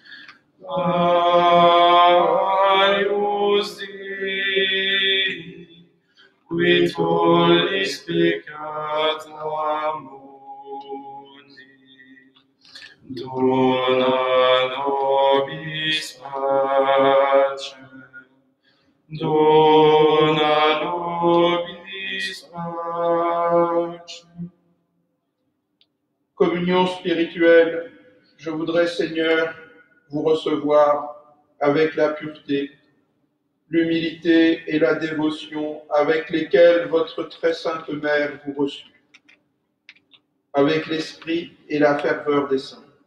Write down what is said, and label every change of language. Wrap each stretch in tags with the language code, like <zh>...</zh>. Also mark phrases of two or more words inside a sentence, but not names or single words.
<la>Agnus Dei, qui tollis peccata mundi, dona nobis pacem, dona nobis pacem.</la> <fr>Communion spirituelle, je voudrais, Seigneur, vous recevoir avec la pureté, l'humilité et la dévotion avec lesquelles votre très sainte mère vous reçut, avec l'esprit et la ferveur des saints.</fr>